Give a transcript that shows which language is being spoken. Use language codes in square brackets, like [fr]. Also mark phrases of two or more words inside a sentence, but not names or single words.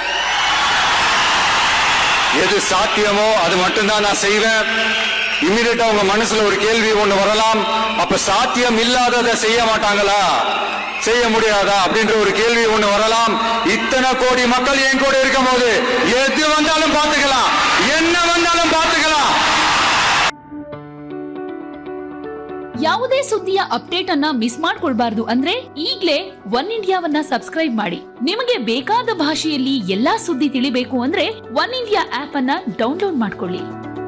[ta] எது சாத்தியமோ அது மட்டும்தான் நான் செய்வேன். இம்மிடியட்டா உங்க மனசுல ஒரு கேள்வி ஒண்ணு வரலாம், அப்ப சாத்தியம் இல்லாததை செய்ய மாட்டாங்களா, செய்ய முடியாதா அப்படின்ற ஒரு கேள்வி ஒண்ணு வரலாம். இத்தனை கோடி மக்கள் என் கூட இருக்கும் போது எது வந்தாலும் பார்த்துக்கலாம், என்ன வந்தாலும் பார்த்துக்கலாம். [kn] ಯಾವುದೇ ಸುದ್ದಿಯ ಅಪ್ಡೇಟ್ ಅನ್ನ ಮಿಸ್ ಮಾಡ್ಕೊಳ್ಬಾರ್ದು ಅಂದ್ರೆ ಈಗ್ಲೇ ಒನ್ ಇಂಡಿಯಾವನ್ನ ಸಬ್ಸ್ಕ್ರೈಬ್ ಮಾಡಿ. ನಿಮಗೆ ಬೇಕಾದ ಭಾಷೆಯಲ್ಲಿ ಎಲ್ಲಾ ಸುದ್ದಿ ತಿಳಿಬೇಕು ಅಂದ್ರೆ ಒನ್ ಇಂಡಿಯಾ ಆಪ್ ಅನ್ನ ಡೌನ್ಲೋಡ್ ಮಾಡ್ಕೊಳ್ಳಿ.